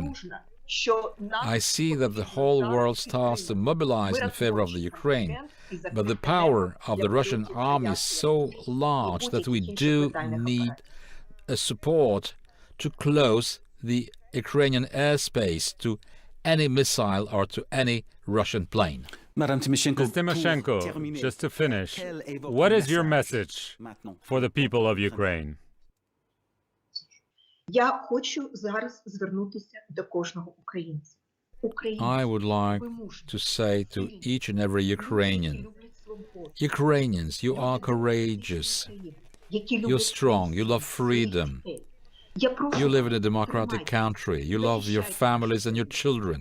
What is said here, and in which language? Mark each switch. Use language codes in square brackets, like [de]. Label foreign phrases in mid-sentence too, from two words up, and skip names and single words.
[en] I see that the whole world starts to mobilize in favor of the Ukraine, but the power of the Russian army is so large that we do need a support to close the Ukrainian airspace to any missile or to any Russian plane. Ms. Tymoshenko, just to finish, what is your message for the people of Ukraine? [uk] Я хочу зараз звернутися до кожного українця. [en] I would like to say to each and every Ukrainian, Ukrainians, you are courageous, you're strong, you love freedom, you live in a democratic country, you love your families and your children.